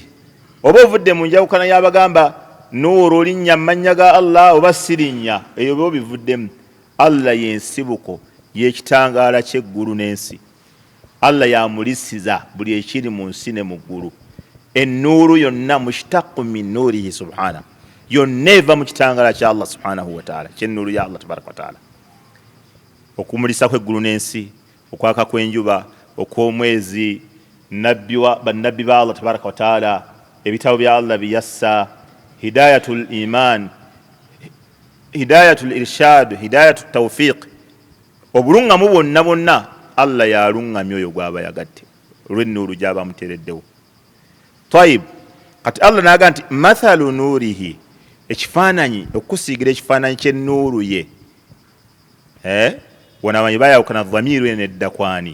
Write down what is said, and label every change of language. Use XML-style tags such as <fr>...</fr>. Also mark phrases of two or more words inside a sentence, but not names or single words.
<lg>Oba ovudde mu njawukana y'abagamba nuuru linnya mannya ga Allah oba sirinnya, eyo bo bivuddemu. Allah yensibuko y'ekitangaala ky'eggulu n'ensi. Allah yamulisiza buli ekiri mu nsi ne mu ggulu. Ennuuru yonna</lg> <ar>مشتق من نوره سبحانه,</ar> <lg>yonna eva mu kitangaala kya Allah</lg> <ar>سبحانه وتعالى,</ar> <lg>ky'ennuuru ya Allah</lg> <ar>تبارك وتعالى.</ar> <lg>Okumulisa kw'eggulu n'ensi, okwaka kw'enjuba, okw'omwezi, bannabbi ba Allah</lg> <ar>تبارك وتعالى,</ar> <lg>ebitabo bya Allah biyassa,</lg> <ar>هداية الإيمان هداية الإرشاد هداية التوفيق,</ar> <lg>obulungamu bwonna bwonna Allah yalungamya oyo gw'aba yagadde olw'ennuuru gy'aba muteereddewo. Tayib, kati Allah n'agamba nti</lg> <ar>مثل نوره,</ar> <lg>ekifaananyi, okusiigira ekifaananyi ky'ennuuru ye. Wano abamanyi bayawukana dhamiiru eno eddakwani.</lg>